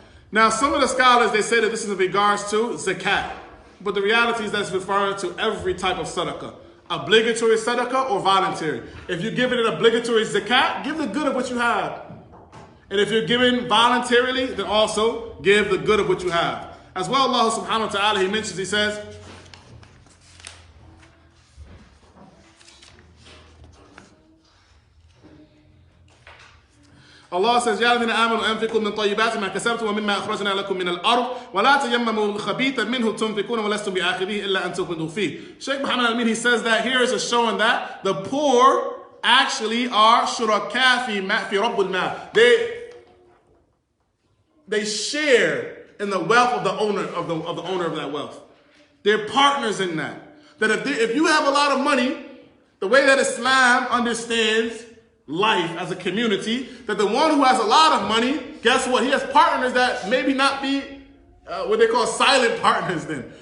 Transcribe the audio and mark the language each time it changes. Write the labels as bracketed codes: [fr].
[en] Now, some of the scholars, they say that this is in regards to zakat. But the reality is that's referring to every type of sadaqah. Obligatory sadaqah or voluntary. If you're giving an obligatory zakat, give the good of what you have. And if you're giving voluntarily, then also give the good of what you have. As well, Allah subhanahu wa ta'ala, He mentions, He says, Allah says, [ar] يَا الَّذِينَ آمَنُوا أَنفِقُوا مِنْ طَيِّبَاتِ مَا كَسَبْتُمْ وَمِمَّا أَخْرَجْنَا لَكُم مِنَ الْأَرْضِ وَلَا تَيَمَّمُوا الْخَبِيثَ مِنْهُ تُنْفِقُونَ وَلَسْتُمْ بِآخِذِهِ إِلَّا أَن تُغْمِضُوا فِيهِ. [en] Shaykh Muhammad Al-Ameen, he says that here is showing that the poor actually are [ar] shuraka fi rabb al-mal. [en] They share in the wealth of the owner of the owner of that wealth. They're partners in that. That if you have a lot of money, the way that Islam understands life as a community, that the one who has a lot of money, guess what? He has partners that maybe not be what they call silent partners then.